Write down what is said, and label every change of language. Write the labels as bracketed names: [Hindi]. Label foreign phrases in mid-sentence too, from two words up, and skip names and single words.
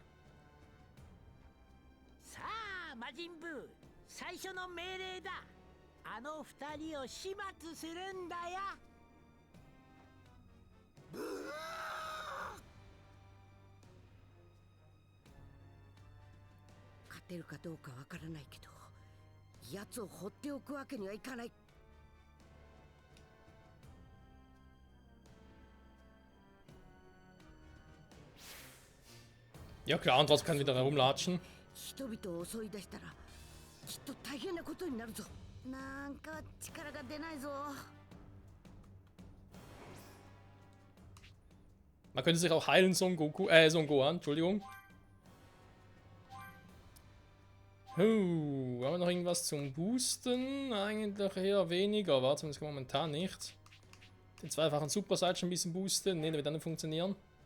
[Japanese] さあ魔人ブー、最初の命令だ。あの二人を始末するんだよ。勝てるかどうかわからないけど、奴を放っておくわけにはいかない。 [German] Ja klar, und was kann wieder herumlatschen? [Japanese] 人々を襲い出したらきっと大変なことになるぞ。なんか力が出ないぞ。 [German] Man könnte sich auch heilen, Son Goku, Son Gohan, Entschuldigung. Haben wir noch irgendwas zum Boosten? Eigentlich eher weniger, war zumindest momentan nicht. Den zweifachen Super Saiyan ein bisschen boosten, ne, der wird dann nicht funktionieren.